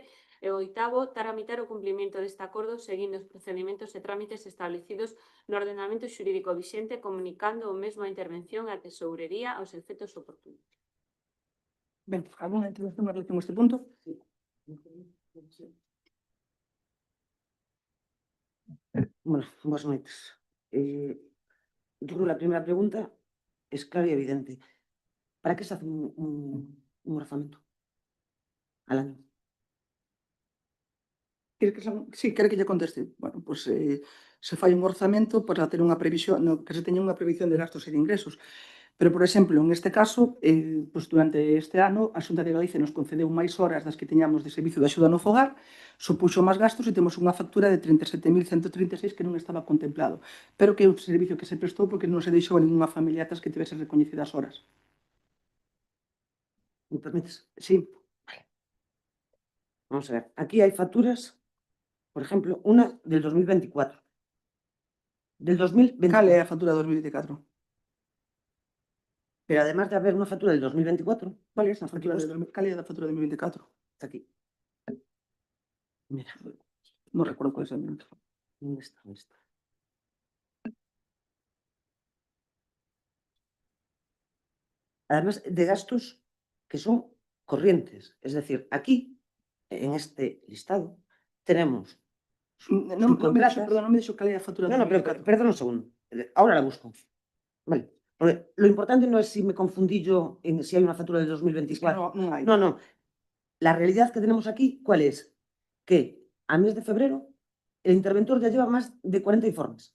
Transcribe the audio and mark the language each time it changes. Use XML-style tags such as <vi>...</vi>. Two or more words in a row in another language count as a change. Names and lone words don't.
<gl>E oitavo, tramitar o cumprimento deste acordo seguindo os procedimentos e trámites establecidos no ordenamento xurídico vixente, comunicando o mesmo a intervención e a tesourería aos efectos oportunos. Ben, alguna intervención en relación a este punto? Bueno, boas noites.</gl> <es>Yo creo que la primera pregunta es clara y evidente. ¿Para qué se hace un orzamento al año? Sí,</es> <gl>quere que lle conteste. Bueno, pues se fai un orzamento para ter unha previsión, que se teña unha previsión de gastos e de ingresos. Pero, por exemplo, en este caso, pues durante este ano, a Xunta de Galicia nos concedeu máis horas das que teñamos de servicio de axuda no fogar, supuxo máis gastos e temos unha factura de 37.136 que non estaba contemplado, pero que é un servicio que se prestou porque non se deixou a ninguna familia atrás que tivese recoñecidas horas.</gl> <es>¿Me permites? Sí. Vale. Vamos a ver. Aquí hay facturas, por ejemplo, una del 2024. Del 2024.</es> <gl>Cal é a factura de 2024?</gl> <es>Pero además de haber una factura del 2024,</es> <gl>Cal é a factura de 2024?</gl> <es>está aquí. Mira,</es> <gl>Non recordo qual é ese momento.</gl> <es>¿dónde está? ¿Dónde está? Además de gastos que son corrientes. Es decir, aquí, en este listado, tenemos subcontratas.</es> <gl>Perdón, non me dixo cal é a factura.</gl> <es>No, pero perdón un segundo. Ahora la busco. Vale. Porque lo importante no es si me confundí yo en si hay una factura del 2024.</es> <gl>Non hai.</gl> <es>No. La realidad que tenemos aquí, ¿cuál es? Que a mes de febrero el interventor ya lleva más de 40 informes.</es>